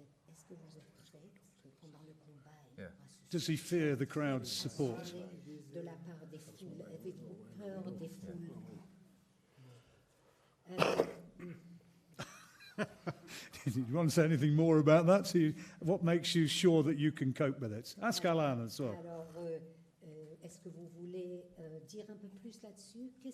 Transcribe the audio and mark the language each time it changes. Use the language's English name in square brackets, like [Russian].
[French] Est-ce que vous êtes prêt pendant le combat? [English] Does he fear the crowd's support? [French] De la part des foules, avez-vous peur des foules? [English] Do you want to say anything more about that? What makes you sure that you can cope with it? Ask Alan as well. [French] Alors, est-ce que vous voulez dire un peu plus là-dessus?